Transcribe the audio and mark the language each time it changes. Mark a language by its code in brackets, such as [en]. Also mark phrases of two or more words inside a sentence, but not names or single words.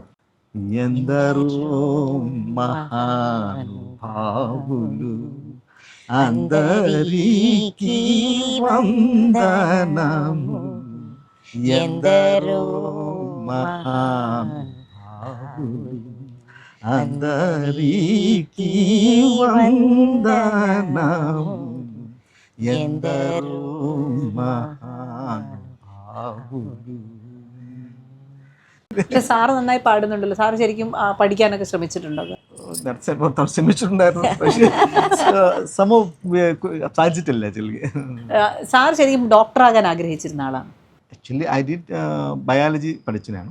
[te] ఎందరో మహానుభావులు అందరికీ వందనము ఎందరో మహానుభావులు అందరికీ వందనము ఎందరో మహానుభావులు. [ml] പക്ഷെ സാറ് നന്നായി പാടുന്നുണ്ടല്ലോ. സാറ് ശരിക്കും പഠിക്കാനൊക്കെ ശ്രമിച്ചിട്ടുണ്ടോ? ശ്രമിച്ചിട്ടുണ്ടായിരുന്നു, പക്ഷേ സാധിച്ചിട്ടില്ല. സാർ ശരിക്കും ഡോക്ടറാകാൻ ആഗ്രഹിച്ചിരുന്ന ആളാണ്? [en] actually I did biology [ml] പഠിച്ചു ഞാൻ.